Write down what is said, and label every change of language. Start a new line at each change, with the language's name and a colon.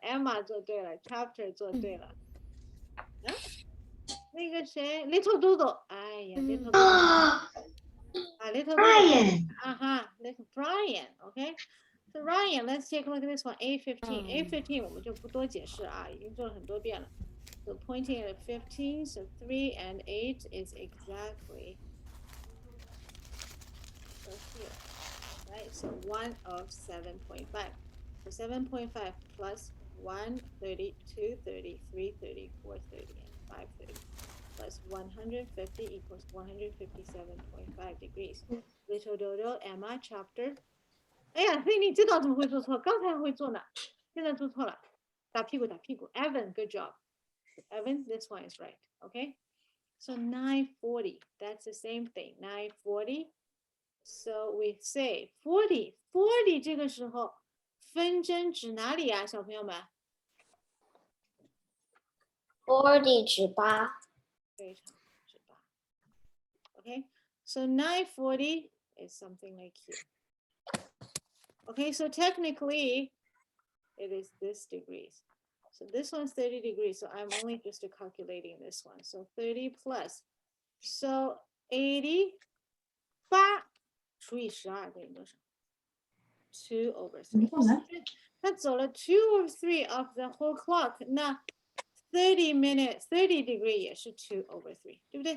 Chinese: Emma 做对了 ，Chapter 做对了。啊，那个谁 ，Little Dodo， 哎呀 ，Little Dodo。
English: Little Brian. Little Brian, okay? So Ryan, let's take a look at this one. A15.
Chinese: A15 我们就不多解释啊，已经做了很多遍了。
English: So pointing at 15, so 3 and 8 is exactly so here, right? So 1 of 7.5. So 7.5 plus 1, 30, 2, 30, 3, 30, 4, 30, and 5, 30. Plus 150 equals 157.5 degrees. Little Dodo, Emma, Chapter.
Chinese: 哎呀，所以你这道怎么会做错？刚才会做呢，现在做错了，打屁股打屁股。
English: Evan, good job. Evan, this one is right, okay? So 940, that's the same thing, 940. So we say
Chinese: 40这个时候分针指哪里啊，小朋友们？ 40指8。非常之八。
English: Okay, so 940 is something like here. Okay, so technically it is this degrees. So this one's 30 degrees, so I'm only just calculating this one. So 30 plus.
Chinese: So 88除以12等于多少？2 over 3. 它走了
English: 2 over 3 of the whole clock.
Chinese: 那
English: 30 minutes, 30 degree
Chinese: 也是
English: 2 over 3,
Chinese: 对不对？